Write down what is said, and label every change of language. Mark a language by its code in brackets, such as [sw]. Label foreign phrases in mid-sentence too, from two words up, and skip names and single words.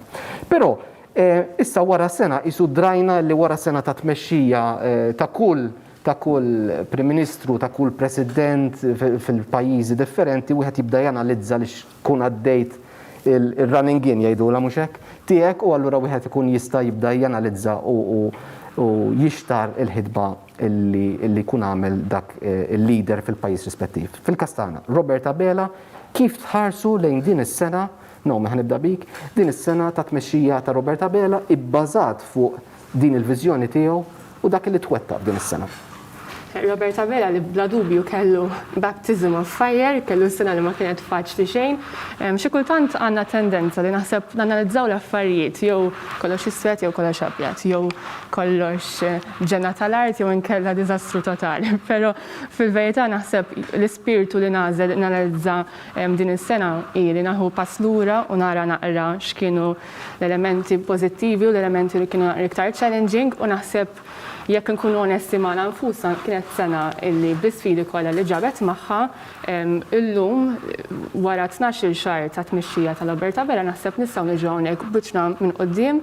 [mt] Però issa wara sena isu drajna li wara sena ta' tmexxija ta' kull Prim Ministru, ta' kull President fil-pajjiżi differenti wieħed jibda janalizza li xkun għaddejt il- [en] running in [mt] jgħidulha mhux hekk tiegħek u allura wieħed ikun jista' jibda janalizza u jixtar il-ħidma illi jkun għamel dak il-leader fil-pajjiż rispettiv. Fil-Kastana, Roberta Bela, kif tħarsu lejn din is-sena, ħanibda bik, din is-sena ta' tmexxija ta' Roberta Bela ibbażat fuq din il-viżjoni tiegħu u dak li twettaq din is-sena. Roberta Bela li bla dubju kellu [en] baptism of fire, [mt] kellu sena li ma kienet faċli xejn. Xi kultant għandna tendenza li naħseb nanalizzaw l-affarijiet jew kollox iswed jew kollox abjad, jew kollox ġenna tal-art jew inkella diżastru totali. Però fil-verità naħseb l-ispirtu li nażel nanalizza din is-sena hi li naħu pass lura u nara naqra x'kienu l-elementi pożittivi u l-elementi li kienu iktar challenging u naħseb jekk nkunu onesti magħna nfusna kienet sena illi bl-isfidi kollha li ġabet magħha illum wara 12-il xahar ta' tmexxija ta' Roberta Bela naħseb nistgħu niġu hawnhekk biċċna minn quddiem.